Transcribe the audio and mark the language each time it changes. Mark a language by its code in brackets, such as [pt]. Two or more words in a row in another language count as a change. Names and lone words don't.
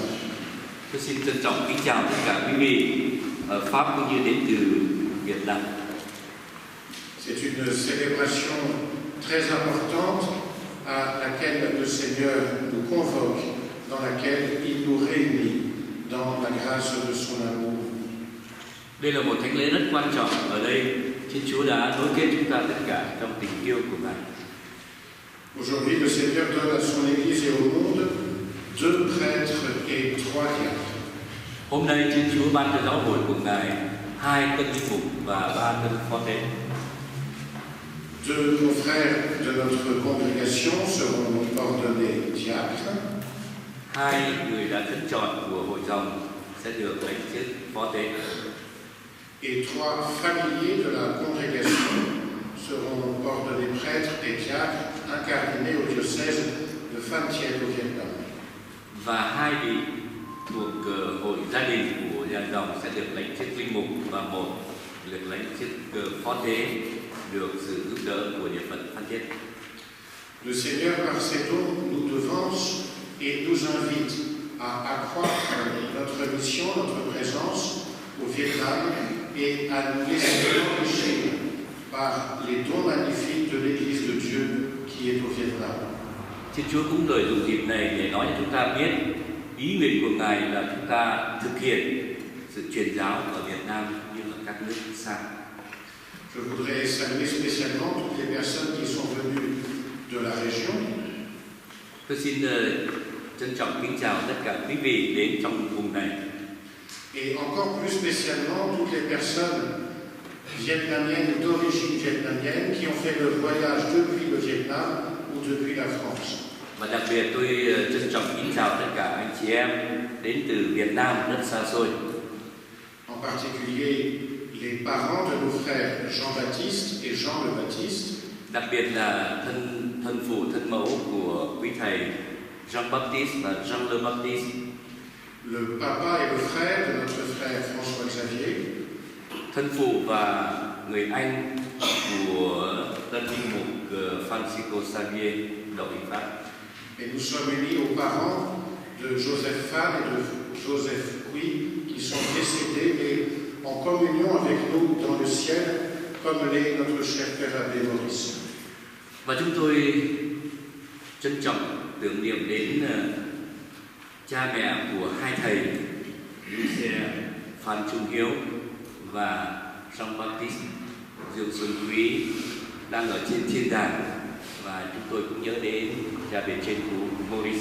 [vi] Tôi xin trân trọng kính chào tất cả quý vị ở Pháp cũng như đến từ Việt Nam. [fr] C'est une célébration très importante à laquelle le Seigneur nous convoque, dans laquelle il nous réunit dans la grâce de son amour. [vi] Đây là một thánh lễ rất quan trọng. Ở đây, Thiên Chúa đã nối kết chúng ta tất cả trong tình yêu của Ngài. [fr] Aujourd'hui, le Seigneur donne à son Église et au monde 2 prêtres et 3 diacres. [vi] Hôm nay Thiên Chúa ban cho giáo hội của Ngài 2 tân linh mục và 3 tân phó tế. [fr] 2 confrères de notre congrégation seront ordonnés diacres. [vi] 2 người đã thánh chọn của hội dòng sẽ được lãnh chức phó tế. [fr] Et 3 familiers de la congrégation seront ordonnés prêtres et diacres incardinés au diocèse de Phan Thiet au Vietnam. [vi] Và 2 vị thuộc hội gia đình của nhà dòng sẽ được lãnh chức linh mục và 1 được lãnh chức phó tế được sự giúp đỡ của địa phận Phan Thiết. [fr] Le Seigneur par ses dons nous devance et nous invite à accroître notre mission, notre présence au Vietnam et à nous laisser enrichir par les dons magnifiques de l'Église de Dieu qui est au Vietnam. [vi] Thiên Chúa cũng lợi dụng dịp này để nói cho chúng ta biết ý nguyện của Ngài là chúng ta thực hiện sự truyền giáo ở Việt Nam như là các nước xa. [fr] Je voudrais saluer spécialement toutes les personnes qui sont venues de la région. [vi] Tôi xin trân trọng kính chào tất cả quý vị đến trong vùng này. [fr] Et encore plus spécialement toutes les personnes vietnamiennes d'origine vietnamienne qui ont fait le voyage depuis le Vietnam ou depuis la France. [vi] Và đặc biệt tôi trân trọng kính chào tất cả anh chị em đến từ Việt Nam rất xa xôi. [fr] En particulier les parents de nos frères Jean-Baptiste et Jean le Baptiste. [vi] Đặc biệt là thân phụ thân mẫu của quý thầy Jean Baptiste và Jean le Baptiste. [fr] le papa et le frère de notre frère François Xavier, [vi] thân phụ và người anh của tân linh mục Francisco Xavier Đậu Hữu Pháp. [fr] et nous sommes unis aux parents de Joseph Fan et de Joseph Cui qui sont décédés mais en communion avec nous dans le ciel comme l'est notre cher Père Abbé Maurice. [vi] Và chúng tôi trân trọng tưởng niệm đến cha mẹ của hai thầy Lucia Phan Trung Hiếu và Jean Baptiste Dương Xuân Quý đang ở trên thiên đàng, và chúng tôi cũng nhớ đến cha bề trên của Maurice.